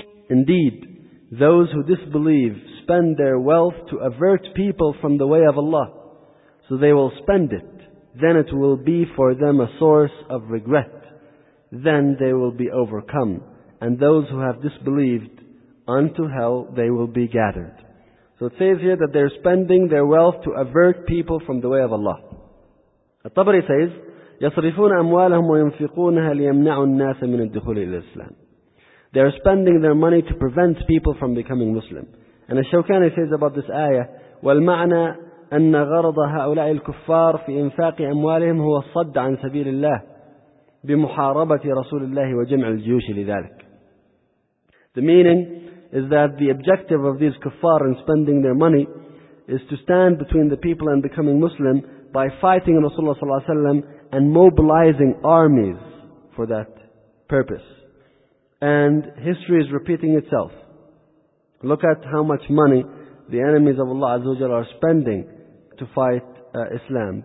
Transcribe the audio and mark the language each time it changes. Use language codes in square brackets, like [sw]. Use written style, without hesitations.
[en] Indeed, those who disbelieve spend their wealth to avert people from the way of Allah. So they will spend it. Then it will be for them a source of regret. Then they will be overcome. And those who have disbelieved, unto hell they will be gathered. So it says here that they're spending their wealth to avert people from the way of Allah. [ar] الطبري [en] says, [ar] يصرفون أموالهم وينفقونها ليمنعوا الناس من الدخول إلى الإسلام. [en] They are spending their money to prevent people from becoming Muslim. And الشوكاني says about this ayah, [ar] والمعنى أن غرض هؤلاء الكفار في إنفاق أموالهم هو الصد عن سبيل الله بمحاربة رسول الله وجمع الجيوش لذلك. [en] The meaning is that the objective of these kuffar in spending their money is to stand between the people and becoming Muslim by fighting Rasulullah sallallahu alaihi wasallam and mobilizing armies for that purpose. And history is repeating itself. Look at how much money the enemies of Allah azza wa jalla are spending to fight Islam.